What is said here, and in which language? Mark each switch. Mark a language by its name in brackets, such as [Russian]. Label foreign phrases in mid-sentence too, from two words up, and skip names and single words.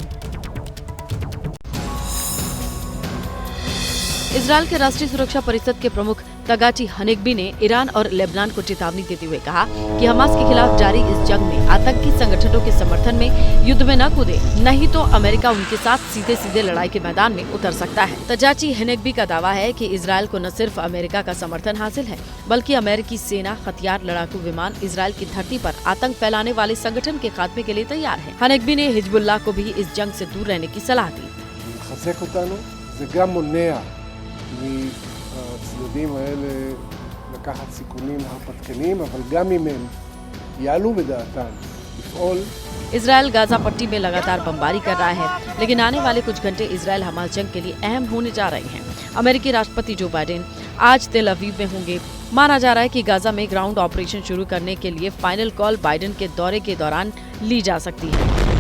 [Hindi] इजरायल के राष्ट्रीय सुरक्षा परिषद के प्रमुख तगाची हनेगबी ने ईरान और लेबनान को चेतावनी देते हुए कहा कि हमास के खिलाफ जारी इस जंग में आतंकी संगठनों के समर्थन में युद्ध में न कूदे, नहीं तो अमेरिका उनके साथ सीधे सीधे लड़ाई के मैदान में उतर सकता है। तगाची हनेगबी का दावा है कि इजरायल को न सिर्फ अमेरिका का समर्थन हासिल है, बल्कि अमेरिकी सेना, हथियार, लड़ाकू विमान इजरायल की धरती पर आतंक फैलाने वाले संगठन के खात्मे के लिए तैयार है। हनेगबी ने हिजबुल्लाह को भी इस जंग से दूर रहने की सलाह दी। [Hebrew] הצדדים האלה לקחת סיכונים הרפתקניים, אבל גם אם הם יעלו בדעתם לפעול। [Hindi] इजरायल गाजा पट्टी में लगातार बमबारी कर रहा है, लेकिन आने वाले कुछ घंटे इजरायल हमास जंग के लिए अहम होने जा रहे हैं। अमेरिकी राष्ट्रपति जो बाइडेन आज तेल अवीव में होंगे। माना जा रहा है कि गाजा में [English] ground operation [Hindi] शुरू करने के लिए [English] final call [Hindi] बाइडेन के दौरे के दौरान ली जा सकती है।